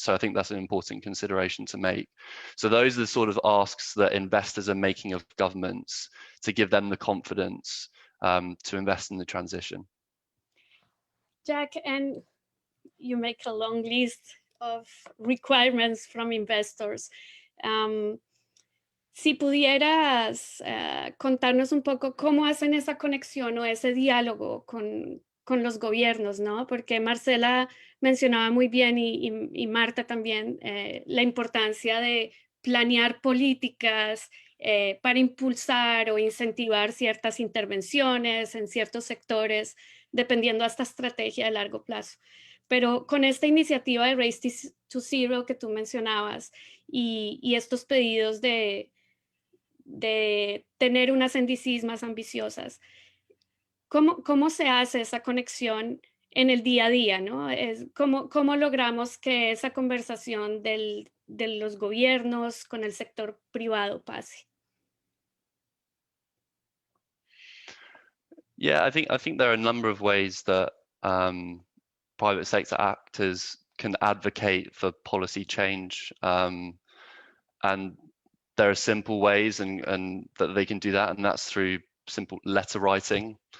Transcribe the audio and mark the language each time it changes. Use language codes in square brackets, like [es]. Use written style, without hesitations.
[en] So I think that's an important consideration to make. So those are the sort of asks that investors are making of governments to give them the confidence to invest in the transition. Jack, and you make a long list of requirements from investors. [es] Si pudieras contarnos un poco cómo hacen esa conexión o ese diálogo con los gobiernos, ¿no? Porque Marcela mencionaba muy bien y Marta también la importancia de planear políticas para impulsar o incentivar ciertas intervenciones en ciertos sectores, dependiendo de esta estrategia de largo plazo. Pero con esta iniciativa de Race to Zero que tú mencionabas y estos pedidos de tener unas NDCs más ambiciosas, ¿cómo se hace esa conexión en el día a día, ¿no? ¿Cómo logramos que esa conversación de los gobiernos con el sector privado pase? [en] Yeah, I think there are a number of ways that private sector actors can advocate for policy change, and there are simple ways and that they can do that, and that's through simple letter writing.